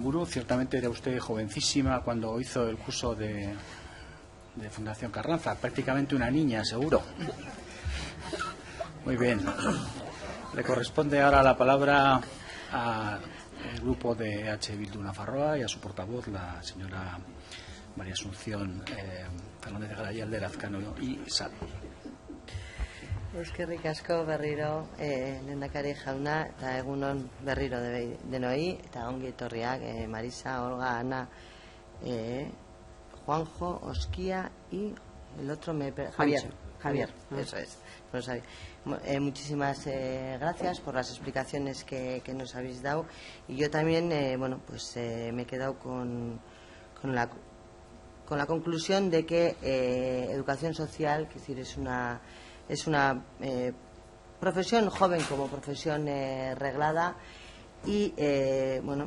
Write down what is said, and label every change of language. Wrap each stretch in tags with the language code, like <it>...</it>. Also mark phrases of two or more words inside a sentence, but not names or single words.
<es>Ciertamente era usted jovencísima cuando hizo el curso de de Fundación Carranza, prácticamente una niña, seguro. Muy bien. Le corresponde ahora la palabra al grupo de EH Bildu Nafarroa y a su portavoz, la señora María Asunción Fernández Garayal de Lazcano y Sal.</es> <eu>Eskerrik asko berriro lehendakari jauna eta egunon berriro denoi eta ongi etorriak Marisa, Olga, Ana, Juanjo, Osquia</eu> <es>y el otro Javier, eso es, no lo sabía. Muchísimas gracias por las explicaciones que nos habéis dado, y yo también bueno, pues me he quedado con la conclusión de que educación social, que decir, es una profesión joven como profesión reglada, y bueno,</es>